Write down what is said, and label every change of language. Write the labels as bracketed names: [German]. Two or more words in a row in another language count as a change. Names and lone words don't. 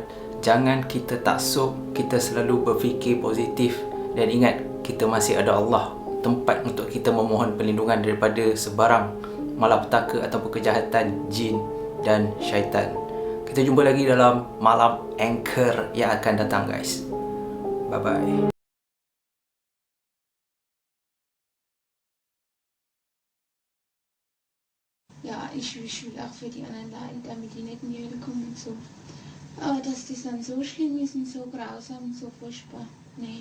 [Malay] Jangan kita taksub, kita selalu berfikir positif, dan ingat kita masih ada Allah, tempat untuk kita memohon perlindungan daripada sebarang malapetaka ataupun kejahatan jin dan syaitan. Kita jumpa lagi dalam malam Anchor yang akan datang, guys. [English] Bye bye. [German] Ja, ich will auch für die anderen leiden, damit die nicht in die Hölle kommen und so. Aber dass das dann so schlimm ist und so grausam und so furchtbar, nee.